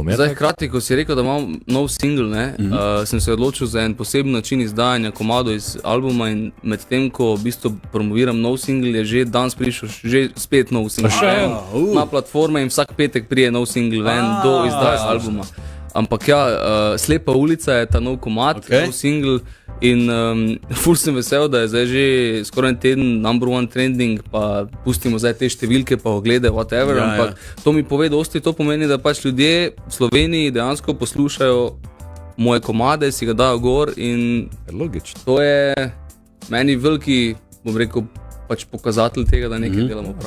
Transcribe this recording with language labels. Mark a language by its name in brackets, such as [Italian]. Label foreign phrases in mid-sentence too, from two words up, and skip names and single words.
[Slovenian] Zdaj, hkrati, ko si rekel, da imam nov single, ne, sem se odločil za en poseben način izdajanja komadov iz albuma in med tem, ko v bistvu promoviram nov single, je že danes prišel že spet nov single. Na platforme in vsak petek prije nov single ven do izdaja albuma. Ampak ja, Slepa ulica je ta nov komad, nov single in ful sem vesel, da je zdaj že skoraj teden [English] number one trending, [Slovenian] pa pustimo zdaj te številke, pa oglede, whatever, ampak to mi pove dosti, to pomeni, da pač ljudje v Sloveniji dejansko poslušajo moje komade, si ga dajo gor in logično. To je meni veliki, bom rekel, pač pokazatelj tega, da nekaj delamo prav.